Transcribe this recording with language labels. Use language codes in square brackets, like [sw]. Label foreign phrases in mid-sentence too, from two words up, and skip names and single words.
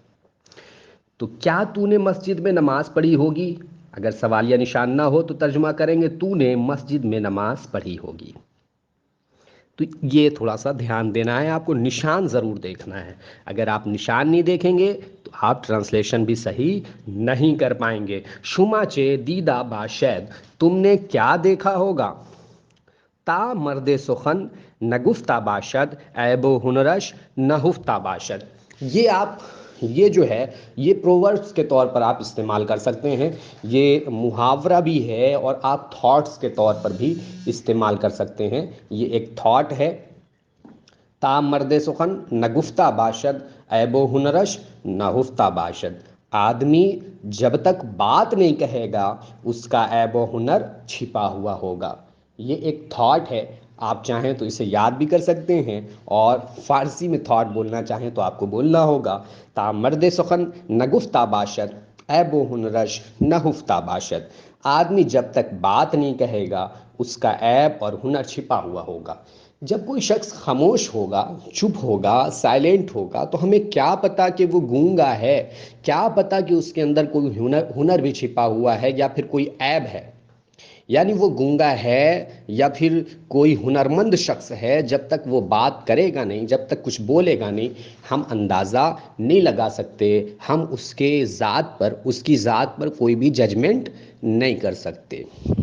[ur] تو کیا تو نے مسجد میں نماز پڑھی ہوگی؟ اگر سوالیہ نشان نہ ہو تو ترجمہ کریں گے تو نے مسجد میں نماز پڑھی ہوگی۔ تو یہ تھوڑا سا دھیان دینا ہے، آپ کو نشان ضرور دیکھنا ہے، اگر آپ نشان نہیں دیکھیں گے تو آپ ٹرانسلیشن بھی صحیح نہیں کر پائیں گے۔ [fa] شما چے دیدہ باشید، [ur] تم نے کیا دیکھا ہوگا؟ [fa] تا مرد سخن نگفتہ باشد، عیب و ہنرش نہفتہ باشد، [ur] یہ جو ہے یہ پرووربس کے طور پر آپ استعمال کر سکتے ہیں، یہ محاورہ بھی ہے اور آپ تھاٹس کے طور پر بھی استعمال کر سکتے ہیں۔ یہ ایک تھاٹ ہے، [fa] تا مرد سخن نگفتہ باشد، عیب و ہنرش نہفتہ باشد، [ur] آدمی جب تک بات نہیں کہے گا اس کا عیب و ہنر چھپا ہوا ہوگا۔ یہ ایک تھاٹ ہے، آپ چاہیں تو اسے یاد بھی کر سکتے ہیں اور فارسی میں تھاٹ بولنا چاہیں تو آپ کو بولنا ہوگا، [fa] تا مرد سخن نگفتہ باشد، عیب و ہنرش نہفتہ باشد، [ur] آدمی جب تک بات نہیں کہے گا اس کا عیب اور ہنر چھپا ہوا ہوگا۔ جب کوئی شخص خاموش ہوگا، چپ ہوگا، سائلنٹ ہوگا تو ہمیں کیا پتا کہ وہ گونگا ہے، کیا پتا کہ اس کے اندر کوئی ہنر بھی چھپا ہوا ہے یا پھر کوئی عیب ہے، یعنی وہ گونگا ہے یا پھر کوئی ہنرمند شخص ہے، جب تک وہ بات کرے گا نہیں، جب تک کچھ بولے گا نہیں، ہم اندازہ نہیں لگا سکتے، ہم اس کی ذات پر کوئی بھی ججمنٹ نہیں کر سکتے۔